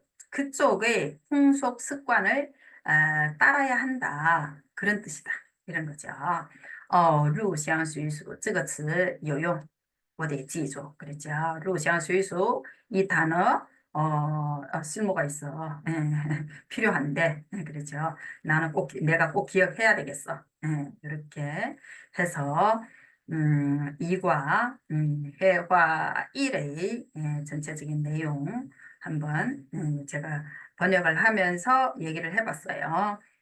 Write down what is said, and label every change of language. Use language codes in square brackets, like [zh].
[ko] 그쪽의 풍속 습관을 따라야 한다. 그런 뜻이다. 이런 거죠. [zh] 入乡随俗这个词有用，我得记住. [ko] 그렇죠. 入乡随俗 이 단어 쓸모가 있어. 필요한데, 그렇죠. 내가 꼭 기억해야 되겠어. 이렇게 해서 이과 회화 1의 전체적인 내용 한번 제가 번역을 하면서 얘기를 해봤어요.